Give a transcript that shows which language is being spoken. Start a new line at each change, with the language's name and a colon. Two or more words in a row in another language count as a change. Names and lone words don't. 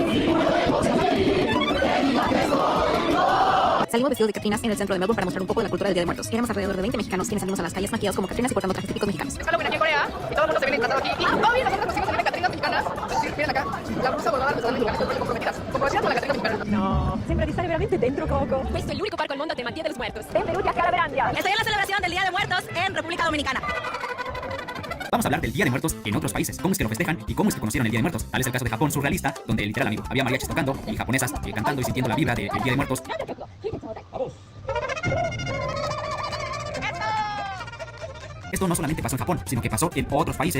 Spanish: Salimos vestidos de catrinas en el centro de Melbourne para mostrar un poco de la cultura del Día de Muertos. Éramos alrededor de 20 mexicanos quienes salimos a las calles maquillados como catrinas y portando trajes típicos mexicanos. Es Halloween aquí en Corea y todo el mundo se viene disfrazado aquí. Y obvio, nosotros pusimos salir de catrinas mexicanas. Sí, miren acá, la blusa bordada nos dan en lugares comprometidas. Como decías con la catrina mexicana. No,
Italian: sembra di stare veramente dentro, Coco. Questo è l'unico parco al mondo a tema Día de los Muertos. Benvenuti a Calaverandia.
Spanish: Estoy en la celebración del Día de Muertos en República Dominicana. Vamos a hablar del Día de Muertos en otros países, cómo es que lo festejan y cómo es que conocieron el Día de Muertos. Tal es el caso de Japón surrealista, donde literal, amigo, había mariachis tocando y japonesas cantando y sintiendo la vibra del Día de Muertos. Esto no solamente pasó en Japón, sino que pasó en otros países.